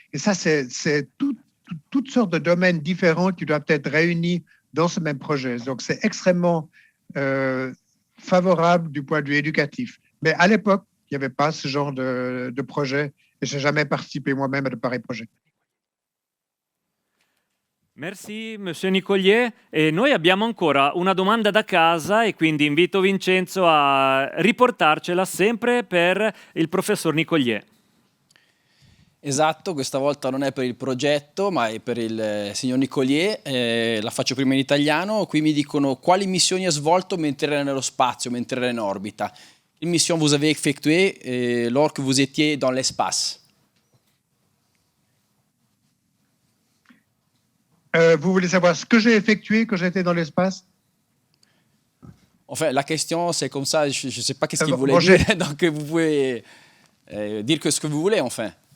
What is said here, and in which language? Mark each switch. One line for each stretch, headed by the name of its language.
French: Et ça, c'est toutes sortes de domaines différents qui doivent être réunis dans ce même projet. Donc, c'est extrêmement favorable du point de vue éducatif. Mais à l'époque, il n'y avait pas ce genre de projet et je n'ai jamais participé moi-même à de pareils projets. Merci Monsieur
Italian: Nicolier, e noi abbiamo ancora una domanda da casa e quindi invito Vincenzo a riportarcela sempre per il professor Nicolier. Esatto, questa volta non è per il progetto ma è per il signor Nicolier, la faccio prima in italiano. Qui mi dicono quali missioni ha svolto mentre era nello spazio, mentre era in orbita.
French: Quelle mission vous avez effectuée lors que vous étiez dans l'espace? Vous voulez savoir ce que j'ai effectué quand j'étais dans l'espace? Enfin, la question c'est comme ça, je ne sais pas qu'est-ce qu'il voulait dire, donc vous pouvez dire que ce que vous voulez, enfin.